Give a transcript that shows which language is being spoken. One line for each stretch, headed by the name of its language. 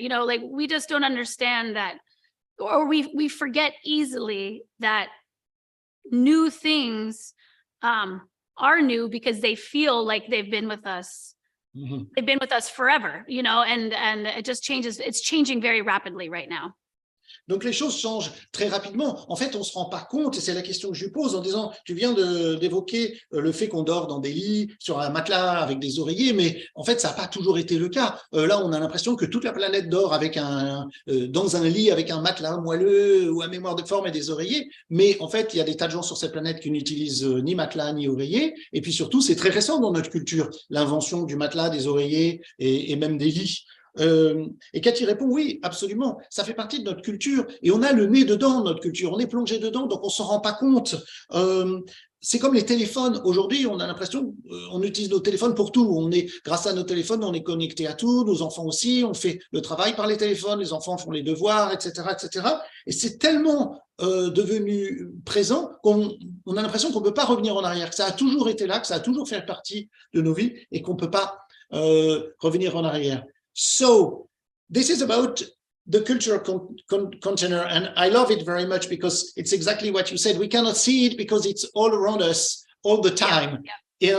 English: You know, like, we just don't understand that, or we forget easily that new things are new because they feel like they've been with us. Mm-hmm. They've been with us forever, you know, and it just changes. It's changing very rapidly right now.
French: Donc les choses changent très rapidement. En fait, on ne se rend pas compte, et c'est la question que je lui pose en disant, tu viens d'évoquer le fait qu'on dort dans des lits, sur un matelas avec des oreillers, mais en fait, ça n'a pas toujours été le cas. Là, on a l'impression que toute la planète dort avec dans un lit avec un matelas moelleux ou à mémoire de forme et des oreillers, mais en fait, il y a des tas de gens sur cette planète qui n'utilisent ni matelas ni oreillers, et puis surtout, c'est très récent dans notre culture, l'invention du matelas, des oreillers et même des lits. Et Katy répond oui, absolument, ça fait partie de notre culture et on a le nez dedans, notre culture, on est plongé dedans, donc on s'en rend pas compte. C'est comme les téléphones. Aujourd'hui, on a l'impression on utilise nos téléphones pour tout. Grâce à nos téléphones, on est connecté à tout, nos enfants aussi, on fait le travail par les téléphones, les enfants font les devoirs, etc., etc. Et c'est tellement devenu présent qu'on a l'impression qu'on ne peut pas revenir en arrière, que ça a toujours été là, que ça a toujours fait partie de nos vies et qu'on ne peut pas revenir en arrière.
English: So this is about the cultural container, and I love it very much because it's exactly what you said. We cannot see it because it's all around us all the time. Yeah.